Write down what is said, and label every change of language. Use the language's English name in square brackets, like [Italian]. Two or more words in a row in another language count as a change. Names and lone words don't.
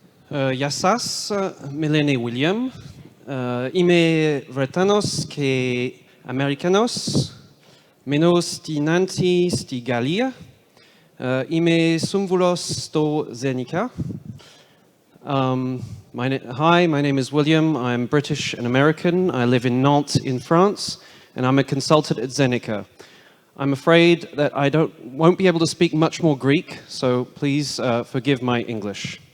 [Greek] Γεια σας, με λένε William. Είμαι Βρετανός και Αμερικανός. Μένω στη Νάντι, στη Γαλλία. Είμαι σύμβουλος στο Zenica. [English] Hi, my name is William. I'm British and American. I live in Nantes in France, and I'm a consultant at Zenica. I'm afraid that I won't be able to speak much more Greek, so please forgive my English.